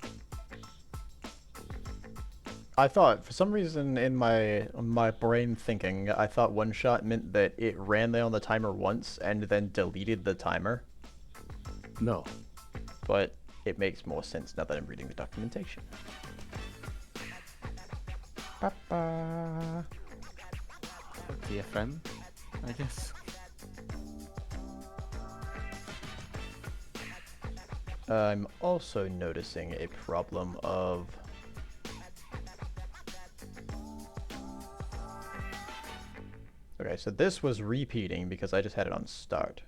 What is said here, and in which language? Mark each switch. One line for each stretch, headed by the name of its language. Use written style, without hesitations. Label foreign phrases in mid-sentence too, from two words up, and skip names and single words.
English: I thought, for some reason in my brain thinking, I thought one-shot meant that it ran down the timer once and then deleted the timer. No. But it makes more sense now that I'm reading the documentation. Ba-ba. DFM, I guess. I'm also noticing a problem of... Okay, so this was repeating because I just had it on start.